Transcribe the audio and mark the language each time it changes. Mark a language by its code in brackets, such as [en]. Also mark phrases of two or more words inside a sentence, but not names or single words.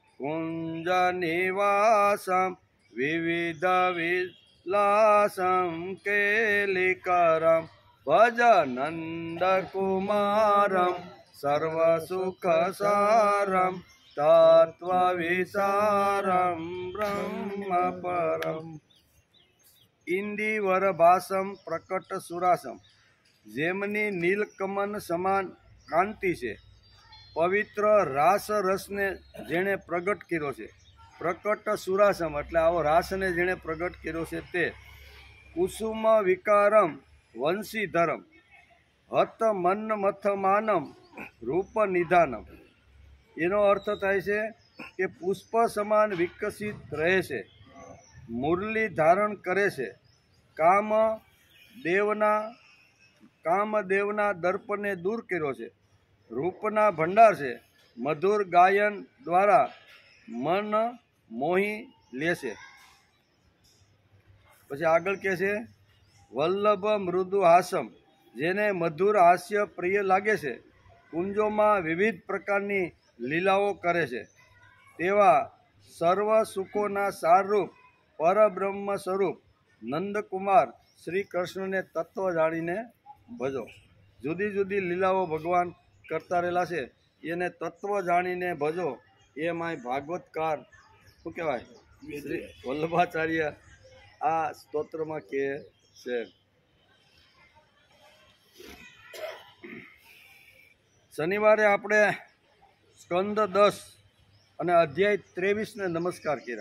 [sa] कुञ्जनिवासं विविधविलासं केलिकरं भजनन्दकुमारं सर्वसुखसारं तत्त्वविचारं ब्रह्मपरम्। इंदिवरभासम प्रकट सुरासम [gu] જેમની નીલકમન સમાન કાંતિ સે પવિત્ર રાસ રસ ને જેને પ્રગટ કર્યો છે। [sa] प्रकट सुरासम [gu] એટલે આવો રાસ ને જેને પ્રગટ કર્યો છે તે [sa] कुसुम विकारम वंशीधरम हत मन्मथमानम रूप निधानम। [gu] એનો અર્થ થાય છે કે પુષ્પ સમાન વિકસિત રહે છે, મુરલી ધારણ કરે છે, કામદેવના દર્પને દૂર કર્યો છે, રૂપના ભંડાર છે, મધુર ગાયન દ્વારા મન મોહી લે છે। પછી આગળ કે છે [sa] वल्लभ मृदु हासम [gu] જેને મધુર હાસ્ય પ્રિય લાગે છે, કુંજોમાં વિવિધ પ્રકારની લીલાઓ કરે છે, તેવા સર્વ સુખોના સારરૂપ પરબ્રહ્મ સ્વરૂપ નંદકુમાર શ્રી કૃષ્ણ ને તત્વ જાણીને ભજો। જુદી જુદી લીલાઓ ભગવાન કરતા રહેલા છે, એને તત્વ જાણીને ભજો। એ માય ભાગવતકાર શું કહેવાય શ્રી વલ્લભાચાર્ય આ સ્તોત્રમાં કહે છે। શનિવારે આપણે સ્કંદ 10 અને અધ્યાય 23 ને નમસ્કાર કર્યા।